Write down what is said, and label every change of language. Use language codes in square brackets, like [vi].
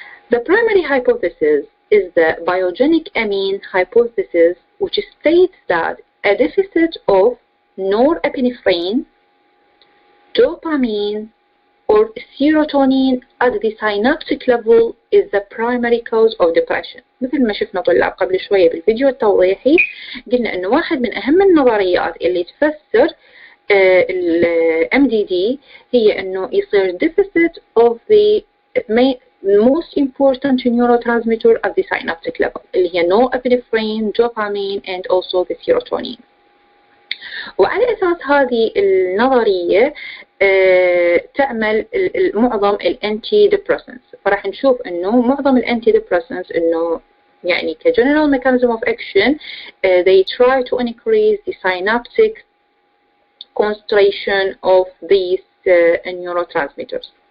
[en] The primary hypothesis is the biogenic amine hypothesis, which states that a deficit of norepinephrine, dopamine, or serotonin at the synaptic level is the primary cause of depression. [ar] مثل ما شفنا طلاب قبل شوية بالفيديو التوضيحي، قلنا أنه واحد من أهم النظريات اللي تفسر ال MDD هي أنه يصير [en] deficit of the most important neurotransmitter at the synaptic level [ar] اللي هي [en] norepinephrine, dopamine and also the serotonin. [ar] وعلى أساس هذه النظرية تعمل معظم الانتي ديبريسنتس. فراح نشوف انه معظم الانتي ديبريسنتس انه يعني كجنرال [en] mechanism of action they try to increase the synaptic concentration of these neurotransmitters.